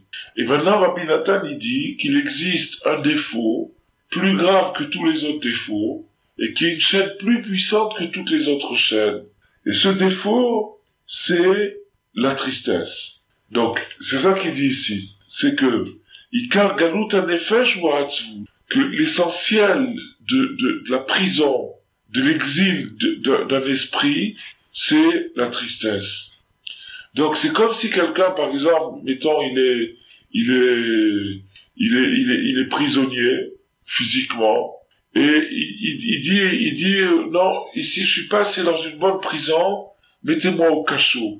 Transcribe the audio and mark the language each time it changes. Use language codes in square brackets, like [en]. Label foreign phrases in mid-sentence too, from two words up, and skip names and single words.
[fr] Et maintenant, Rabbi Nathan, il dit qu'il existe un défaut plus grave que tous les autres défauts, et qui est une chaîne plus puissante que toutes les autres chaînes. Et ce défaut, c'est la tristesse. Donc, c'est ça qu'il dit ici. C'est que, [he] עיקר גלות הנפש הוא העצבות, [fr] que l'essentiel de la prison, de l'exil d'un esprit, c'est la tristesse. Donc c'est comme si quelqu'un, par exemple, mettons, il est prisonnier physiquement, et il dit non, ici je suis pas assez dans une bonne prison, mettez-moi au cachot.